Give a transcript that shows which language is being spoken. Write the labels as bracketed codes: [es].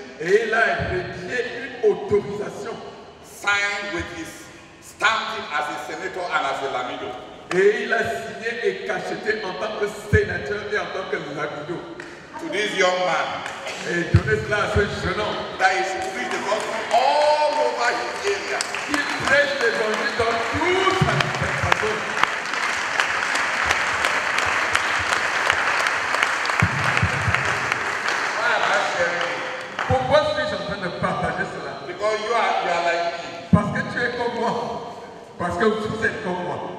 [fr] Et il a rédigé une autorisation. [en] signed with his stamping as a senator and as a Lamido. [fr] Et il a signé et cacheté en tant que sénateur et en tant que Lamido. [en] To this young man, [fr] Et donné cela à ce jeune homme. [en] that he should preach the gospel all over his area. [fr] Il prêche l'évangile dans toute sa dispensation. [en] Why am I sharing it? [fr] Pourquoi suis-je en train de partager cela? [en] Because you are like me. [fr] Parce que tu es comme moi. Parce que vous êtes comme moi.